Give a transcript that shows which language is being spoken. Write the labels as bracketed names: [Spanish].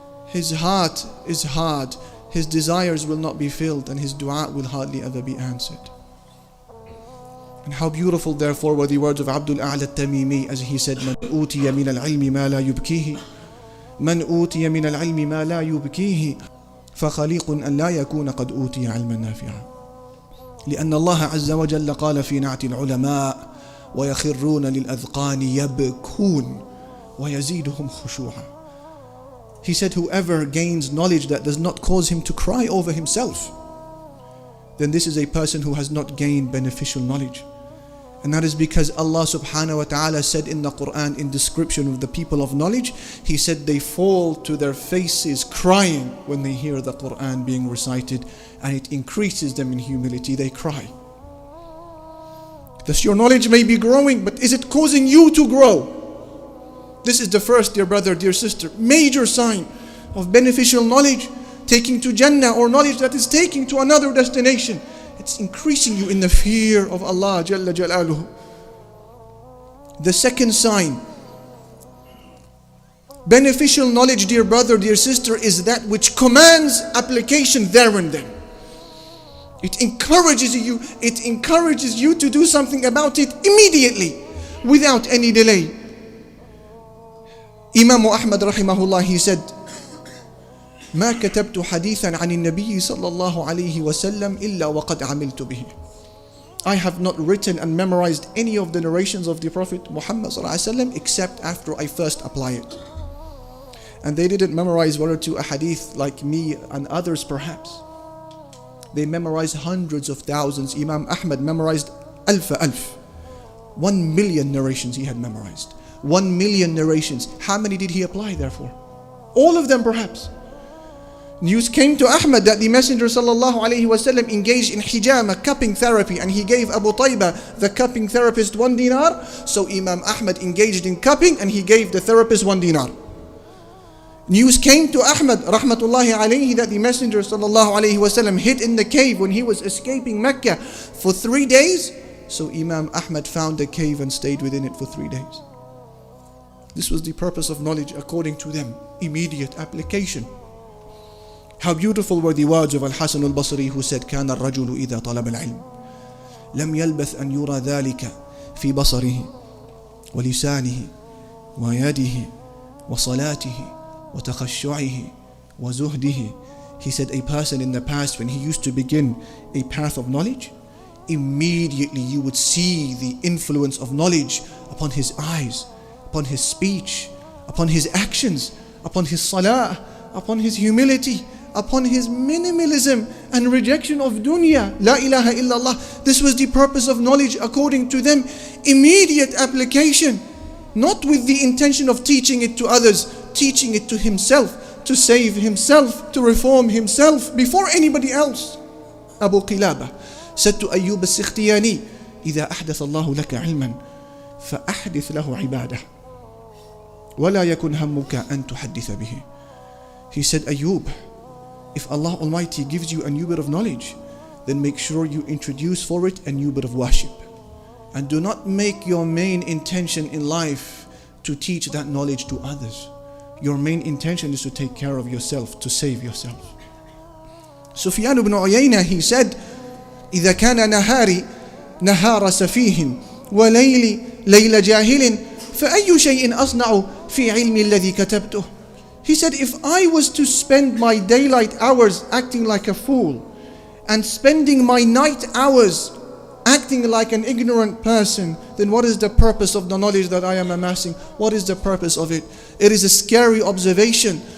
[English] His heart is hard. His desires will not be filled, and his dua will hardly ever be answered. And how beautiful therefore were the words of Abdul A'la al-Tamimi, as he said, [Arabic] Man utiya min al-ilmi ma la yubkihi, Man utiya min al-ilmi ma la yubkihi, فخليق أن لا يكون قد أوتي علما نافعا. لأن الله عز وجل قال في نعت العلماء ويخرون للأذقان يبكون ويزيدهم خشوعا. [English] He said, whoever gains knowledge that does not cause him to cry over himself, then this is a person who has not gained beneficial knowledge. And that is because Allah subhanahu wa ta'ala said in the Quran, in description of the people of knowledge, He said they fall to their faces crying when they hear the Quran being recited, and it increases them in humility. They cry. Thus your knowledge may be growing, but is it causing you to grow? This is the first, dear brother, dear sister, major sign of beneficial knowledge, taking to Jannah, or knowledge that is taking to another destination. It's increasing you in the fear of Allah Jalla Jalaluhu. The second sign, beneficial knowledge, dear brother, dear sister, is that which commands application there and then. It encourages you to do something about it immediately, without any delay. [Arabic] Imam Ahmad rahimahullah, [English] he said, [Arabic] ما كتبت حديثا عن النبي صلى الله عليه وسلم إلا وقد عملت به. [English] I have not written and memorized any of the narrations of the Prophet Muhammad صلى الله عليه وسلم except after I first apply it. And they didn't memorize one or two ahadith like me and others perhaps. They memorized hundreds of thousands. Imam Ahmad memorized alf. 1 million narrations he had memorized. 1 million narrations. How many did he apply therefore? All of them perhaps. News came to Ahmad that the Messenger sallallahu alaihi wasallam engaged in hijama, cupping therapy, and he gave Abu Taybah, the cupping therapist, 1 dinar. So Imam Ahmad engaged in cupping and he gave the therapist 1 dinar. News came to Ahmad rahmatullahi alayhi that the Messenger sallallahu alaihi wasallam hid in the cave when he was escaping Mecca for 3 days. So Imam Ahmad found the cave and stayed within it for 3 days. This was the purpose of knowledge according to them, immediate application. How beautiful were the words of Al-Hasan al-Basri, who said, [Arabic] كان الرجل إذا طلب العلم لم يلبث أن يرى ذلك في بصره ولسانه ويده وصلاته وتخشعه وزهده. [English] He said a person in the past, when he used to begin a path of knowledge, immediately you would see the influence of knowledge upon his eyes, upon his speech, upon his actions, upon his salah, upon his humility, upon his minimalism and rejection of dunya. [Arabic] La ilaha illallah. [English] This was the purpose of knowledge according to them. Immediate application, not with the intention of teaching it to others, teaching it to himself, to save himself, to reform himself before anybody else. Abu Qilaba said to Ayyub al-Sikhtiyani, [Arabic] إذا أحدث الله لك علما فأحدث له عبادة ولا يكن همك أن تحدث به. [English] He said, Ayyub, if Allah Almighty gives you a new bit of knowledge, then make sure you introduce for it a new bit of worship. And do not make your main intention in life to teach that knowledge to others. Your main intention is to take care of yourself, to save yourself. [Arabic] Sufyan ibn Uyayna, [English] he said, [Arabic] إذا كان نهاري نهار سفيه وليلي ليل جاهل فأي شيء أصنع في علمي الذي كتبته. [English] He said, if I was to spend my daylight hours acting like a fool and spending my night hours acting like an ignorant person, then what is the purpose of the knowledge that I am amassing? What is the purpose of it? It is a scary observation.